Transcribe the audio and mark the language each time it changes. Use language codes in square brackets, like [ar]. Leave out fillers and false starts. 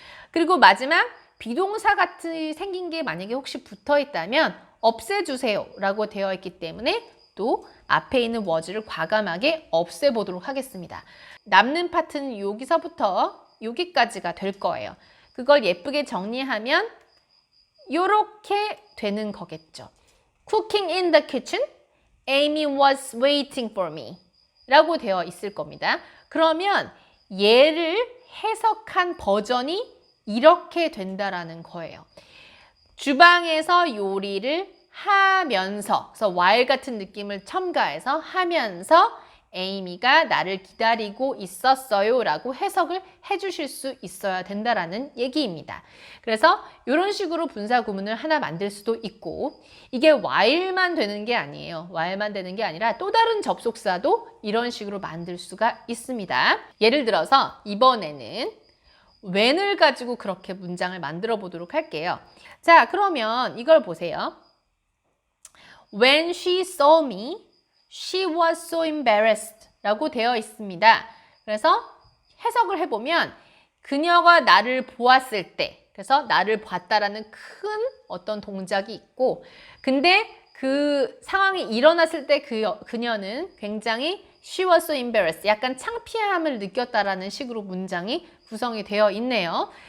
[ko] 그리고 마지막 비동사 같이 생긴 게 만약에 혹시 붙어 있다면 없애주세요 라고 되어 있기 때문에 또 앞에 있는 was를 과감하게 없애보도록 하겠습니다. 남는 파트는 여기서부터 여기까지가 될 거예요. 그걸 예쁘게 정리하면 이렇게 되는 거겠죠. [en] Cooking in the kitchen, Amy was waiting for me [ko] 라고 되어 있을 겁니다. 그러면 얘를 해석한 버전이 이렇게 된다라는 거예요. 주방에서 요리를 하면서, 그래서 while 같은 느낌을 첨가해서 하면서 에이미가 나를 기다리고 있었어요 라고 해석을 해주실 수 있어야 된다라는 얘기입니다. 그래서 이런 식으로 분사 구문을 하나 만들 수도 있고 이게 while만 되는 게 아니에요. while만 되는 게 아니라 또 다른 접속사도 이런 식으로 만들 수가 있습니다. 예를 들어서 이번에는 when을 가지고 그렇게 문장을 만들어 보도록 할게요. 자, 그러면 이걸 보세요. [en] When she saw me, she was so embarrassed [ko] 라고 되어 있습니다. 그래서 해석을 해보면 그녀가 나를 보았을 때, 그래서 나를 봤다라는 큰 어떤 동작이 있고 근데 그 상황이 일어났을 때 그녀는 굉장히 [en] she was so embarrassed, [ko] 약간 창피함을 느꼈다라는 식으로 문장이 구성이 되어 있네요.